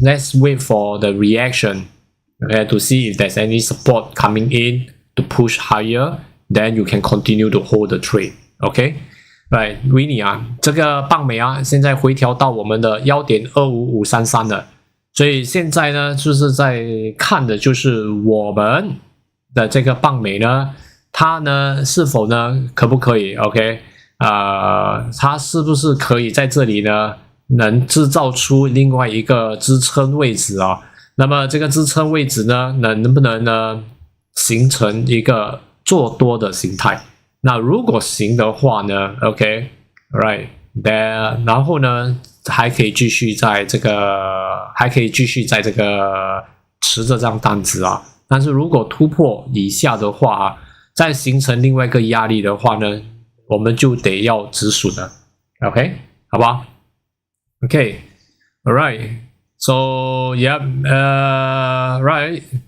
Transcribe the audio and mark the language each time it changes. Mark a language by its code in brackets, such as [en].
[en] Let's wait for the reaction, okay, to see if there's any support coming in to push higher. Then you can continue to hold the trade. Okay, right, [zh] 维尼啊，这个棒美啊，现在回调到我们的1.25533了。所以现在呢，就是在看的就是我们的这个棒美呢。它呢是否呢可不可以 OK 它是不是可以在这里呢能制造出另外一个支撑位置啊？那么这个支撑位置呢能不能呢形成一个做多的形态？那如果行的话呢 OK [en] right there， [zh] 然后呢还可以继续在这个持着这张单子啊。但是如果突破以下的话再形成另外一个压力的话呢，我们就得要止损了 ，OK， 好吧 ？ [en] OK， alright， so yeah， right，